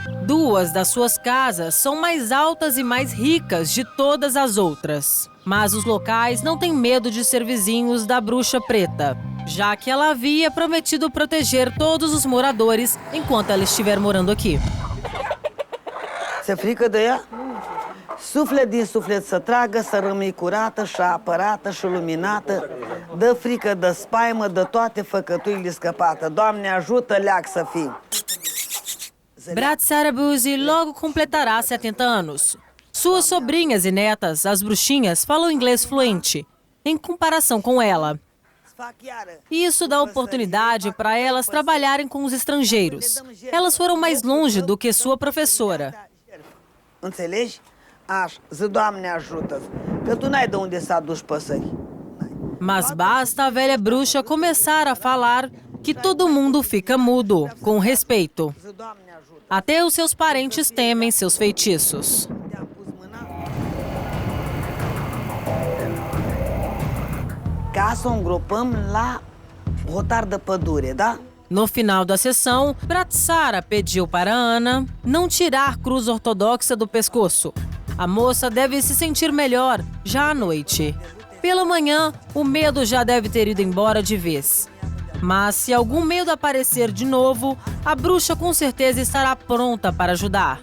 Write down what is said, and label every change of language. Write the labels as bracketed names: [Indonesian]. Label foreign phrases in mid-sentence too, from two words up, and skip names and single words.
[Portuguese] Duas das suas casas são mais altas e mais ricas de todas as outras. Mas os locais não têm medo de ser vizinhos da bruxa preta, já que ela havia prometido proteger todos os moradores enquanto ela estiver morando aqui. [Romanian] Se frică de ea? Suflet din suflet să tragă, să rămâi curată și apărată și luminată. Dă frică, dă spaimă, dă toate făcăturile scăpată. Doamne ajută, leac să fii. [Portuguese] Bratsara Buzi logo completará 70 anos. Suas sobrinhas e netas, as bruxinhas, falam inglês fluente, em comparação com ela. E isso dá oportunidade para elas trabalharem com os estrangeiros. Elas foram mais longe do que sua professora. [Romanian] Înțelegi? Așa, zi Doamne ajută. Că tu n-ai de unde să aduci păsări. [Portuguese] Mas basta a velha bruxa começar a falar que todo mundo fica mudo, com respeito. Até os seus parentes temem seus feitiços. [Romanian] Ca să o îngropăm la hotar de pădure, da? [Portuguese] No final da sessão, Bratsara pediu para Ana não tirar cruz ortodoxa do pescoço. A moça deve se sentir melhor já à noite. Pela manhã, o medo já deve ter ido embora de vez. Mas se algum medo aparecer de novo, a bruxa com certeza estará pronta para ajudar.